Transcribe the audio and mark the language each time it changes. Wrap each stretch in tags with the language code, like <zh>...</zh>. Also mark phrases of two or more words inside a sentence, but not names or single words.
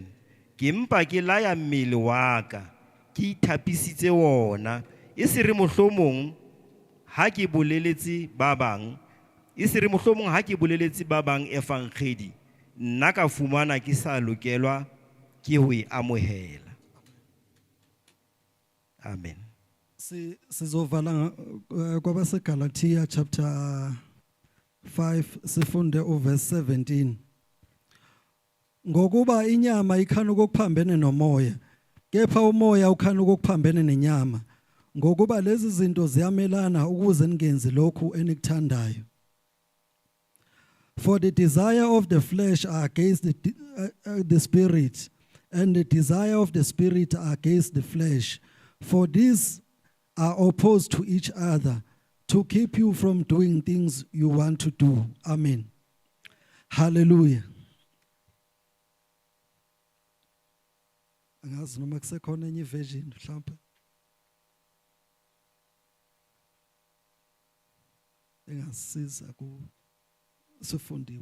<st>Ke mpa ke laya mmele wa ka, ke ithapisitse wona. E se re mohlomong ha ke boleletse ba bang, efankgedi, nna ka fumana ke sa lokelwa ke ho e amohela. Amen.</st> <zu>Sizovala kwabase Galatia chapter 5 sifunde uverse 17. Ngokuba inyama ikhana ukuphambene nomoya, kepha umoya ukhana ukuphambene nenyama. Ngokuba lezi zinto ziyamelana ukuze ningenzi lokhu enikuthandayo.</zu> <en>For the desire of the flesh are against the spirit, and the desire of the spirit are against the flesh. For these are opposed to each other, to keep you from doing things you want to do. Amen. Hallelujah.</en> <zu>Angazi noma kusekhona enye version mhlawumbe. Engasiza ku sifundiwe.</zu>